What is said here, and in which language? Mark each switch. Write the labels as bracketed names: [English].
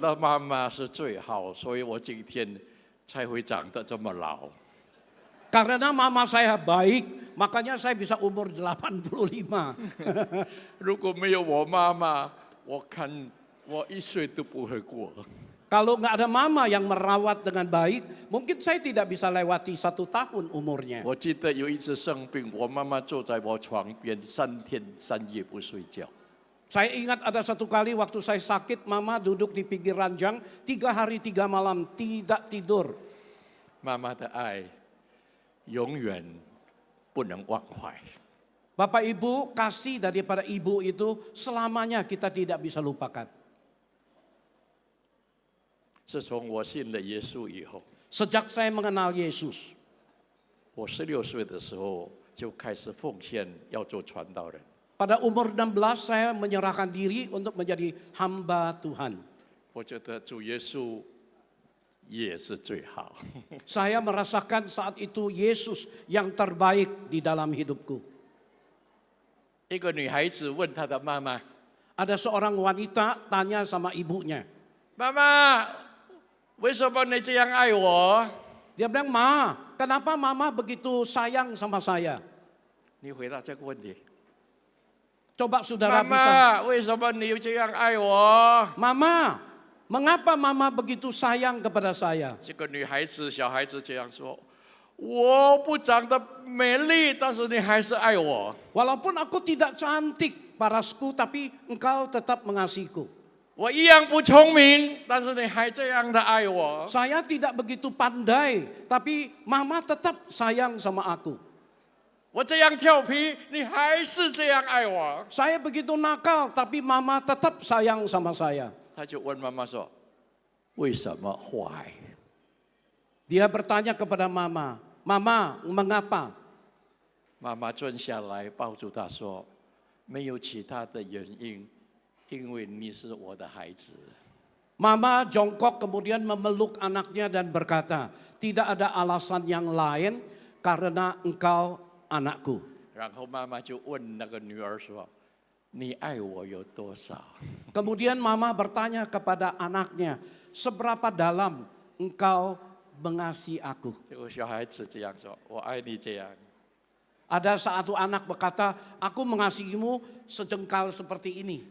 [Chinese] 的妈妈是最好，所以我今天才会长得这么老。 [Indonesian] Karena mama saya baik, makanya saya bisa umur 85. [Chinese] 如果没有我妈妈，我看我1岁都不会过。 [Indonesian] Kalau nggak ada mama yang merawat dengan baik, mungkin saya tidak bisa lewati 1 tahun umurnya. [Chinese] 我记得有一次生病，我妈妈坐在我床边3天3夜不睡觉。 [Indonesian] Saya ingat ada 1 kali waktu saya sakit, mama duduk di pinggir ranjang 3 hari 3 malam tidak tidur. [Chinese] 妈妈的爱永远不能忘怀。 [Indonesian] Bapak Ibu, kasih daripada ibu itu selamanya kita tidak bisa lupakan. [Chinese] 自从我信了耶稣以后， [Indonesian] Sejak saya mengenal Yesus, [Chinese] 我16岁的时候就开始奉献，要做传道人。 [Indonesian] pada umur 16 saya menyerahkan diri untuk menjadi hamba Tuhan. [Chinese] 我觉得主耶稣也是最好。 [Indonesian] Saya merasakan saat itu Yesus yang terbaik di dalam hidupku. [Chinese] 一个女孩子问她的妈妈 [Indonesian] Ada seorang wanita tanya sama ibunya. [Chinese] 妈妈，为什么你这样爱我？ [Indonesian] Dia bilang, "Ma, kenapa mama begitu sayang sama saya?" [Chinese] 你回答这个问题。 [Indonesian] Coba [Chinese] 妈 [Indonesian] saudara bisa. [Chinese] 妈，为什么你这样爱我？ [Indonesian] Mama, mengapa mama begitu sayang kepada saya? [Chinese] 这个女孩子、小孩子这样说：我不长得美丽，但是你还是爱我。 [Indonesian] Walaupun aku tidak cantik parasku, tapi engkau tetap mengasihiku. [Chinese] 我一样不聪明，但是你还这样的爱我。 [Indonesian] Saya tidak begitu pandai, tapi mama tetap sayang sama aku. [Chinese] 我这样调皮，你还是这样爱我。 [Indonesian] Saya begitu nakal, tapi mama tetap sayang sama saya. [Chinese] 他就问妈妈说：为什么坏？ [Indonesian] Dia bertanya kepada mama, "Mama, mengapa?" [Chinese] 妈妈蹲下来抱住他说：没有其他的原因，因为你是我的孩子。 [Indonesian] Mama jongkok kemudian memeluk anaknya dan berkata, "Tidak ada alasan yang lain karena engkau anakku." [Chinese] 然后妈妈就问那个女儿说：你爱我有多少？ [Indonesian] Kemudian mama bertanya kepada anaknya, "Seberapa dalam engkau mengasihi aku?" [Chinese] 结果小孩子这样说：我爱你这样。 [Indonesian] Ada satu anak berkata, "Aku mengasihimu sejengkal seperti ini."